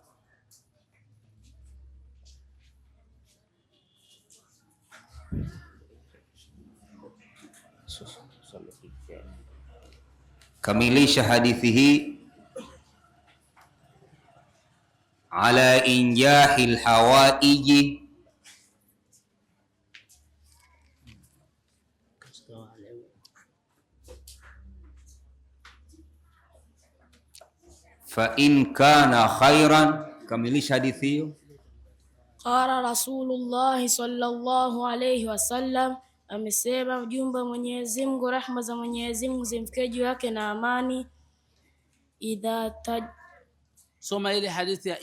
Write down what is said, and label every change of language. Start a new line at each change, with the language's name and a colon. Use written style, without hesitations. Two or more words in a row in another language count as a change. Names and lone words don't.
Swahili: Kamilisha hadithi hii.
Arabic: على إنجاح الحوائج, فإن كان خيرا.
Swahili: Kamilisha hadithi hiyo.
Arabic: قال رسول الله صلى الله عليه وسلم,
Swahili: amesema mjumbe wa Mwenyezi Mungu, rahma za Mwenyezi Mungu zimfikie juu yake na amani, soma ile hadithi ya